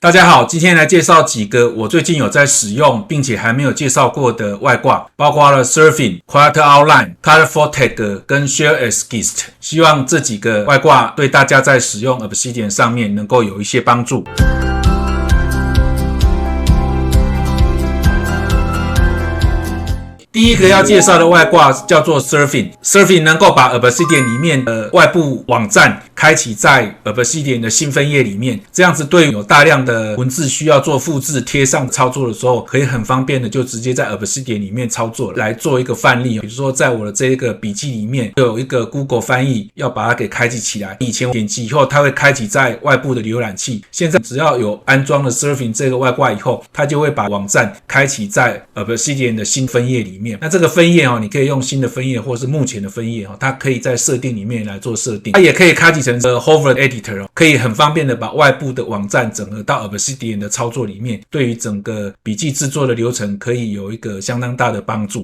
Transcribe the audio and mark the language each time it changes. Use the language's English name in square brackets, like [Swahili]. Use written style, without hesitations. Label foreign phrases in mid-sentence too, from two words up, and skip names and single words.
[Chinese] 大家好，今天來介紹幾個我最近有在使用並且還沒有介紹過的外掛，包括了 Surfin、Quiet Outline、Colorful Tag 跟 Share as Gist。希望這幾個外掛對大家在使用 Obsidian 上面能夠有一些幫助。第一個要介紹的外掛叫做 Surfin。Surfin 能夠把 Obsidian 裡面的外部網站開啟在 Obsidian 的新分頁裡面，這樣子對於有大量的文字需要做複製貼上操作的時候，可以很方便的就直接在 Obsidian 裡面操作。來做一個範例，比如說在我的這個筆記裡面有一個 Google 翻譯要把它給開啟起來，以前我點擊以後它會開啟在外部的瀏覽器，現在只要有安裝了 Surfin 這個外掛以後，它就會把網站開啟在 Obsidian 的新分頁裡面。那這個分頁你可以用新的分頁或是目前的分頁它可以在設定裡面來做設定，它也可以開啟成Hover Editor， 可以很方便的把外部的網站整合到 Obsidian 的操作裡面，对于整個筆記制作的流程可以有一個相當大的幫助。